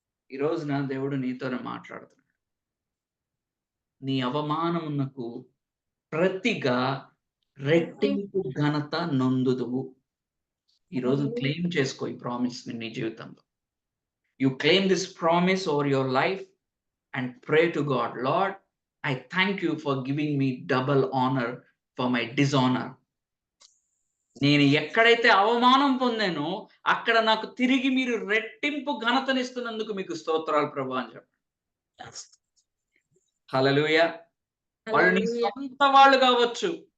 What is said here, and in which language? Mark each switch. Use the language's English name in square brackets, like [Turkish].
[Telugu] ఈ రోజున దేవుడు నీతోనే మాట్లాడుతున్నాడు. నీ అవమానమునకు ప్రతిగా రెట్టింపు ఘనత నొందుదువు. ఈరోజు క్లెయిమ్ చేసుకో ఈ ప్రామిస్‌ని నీ జీవితంలో. [English] You claim this promise over your life and pray to God, Lord, I thank you for giving me double honor for my dishonor. [Telugu] నేను ఎక్కడైతే అవమానం పొందానో అక్కడ నాకు తిరిగి మీరు రెట్టింపు ఘనతనిస్తున్నందుకు మీకు స్తోత్రాలు ప్రభు అని చెప్పండి. హల్లెలూయా. వాళ్ళు నీ సొంత వాళ్ళు కావచ్చు.